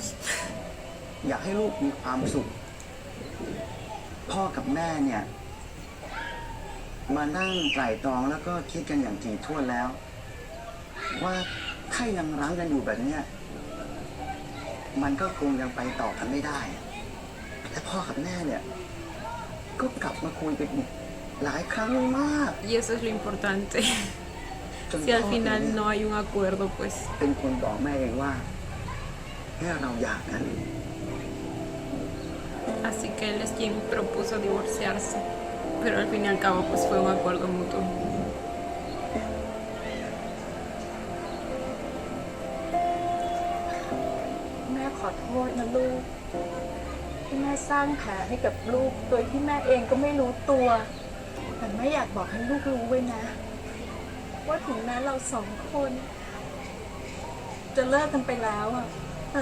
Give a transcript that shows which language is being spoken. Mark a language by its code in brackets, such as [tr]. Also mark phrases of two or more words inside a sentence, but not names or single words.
[th] อยากให้ลูกมีความสุข พ่อกับแม่เนี่ย มานั่งไตร่ตรองแล้วก็คิดกันอย่างถี่ถ้วนแล้ว ว่าถ้ายังรั้งกันอยู่แบบเนี้ยมันก็คงยังไปต่อกันไม่ได้และพ่อกับแม่เนี่ย ก็กลับมาคุยกันอีกหลายครั้งมาก [es] Y eso es lo importante. [th] จน [es] Si [th] พ่อ [es] al final no hay un acuerdo, pues [th] เป็นคนบอกแม่เองว่าให้เราหย่ากัน [es] así que él es quien propuso divorciarse. Pero al fin y al cabo, pues fue un acuerdo mutuo. [th] แม่ขอโทษนะลูกที่แม่สร้างแผลให้กับลูกโดยที่แม่เองก็ไม่รู้ตัว แต่แม่ อยากบอกให้ลูกรู้ไว้นะ ว่าถึงแม้เราสองคน จะเลิกกันไปแล้วอะแต่